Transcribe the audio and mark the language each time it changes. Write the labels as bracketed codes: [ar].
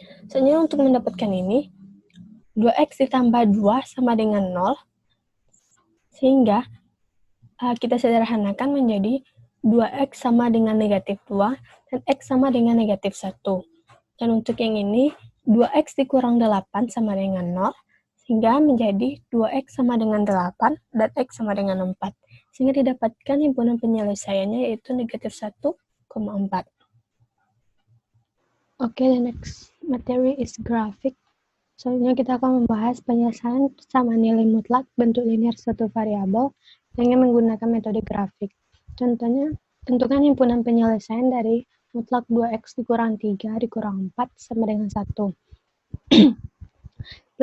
[id] Selanjutnya untuk mendapatkan ini, 2x ditambah 2 sama dengan 0, sehingga kita sederhanakan menjadi 2x sama dengan negatif 2 dan x sama dengan negatif 1. Dan untuk yang ini, 2x dikurang 8 sama dengan 0, sehingga menjadi 2x sama dengan 8 dan x sama dengan 4. Sehingga didapatkan himpunan penyelesaiannya yaitu negatif 1,4. [en] Okay, the next materi is graphic. [id] Selanjutnya kita akan membahas penyelesaian sama nilai mutlak bentuk linear satu variabel dengan menggunakan metode grafik. Contohnya, tentukan himpunan penyelesaian dari mutlak 2x dikurang 3 dikurang 4 sama dengan 1.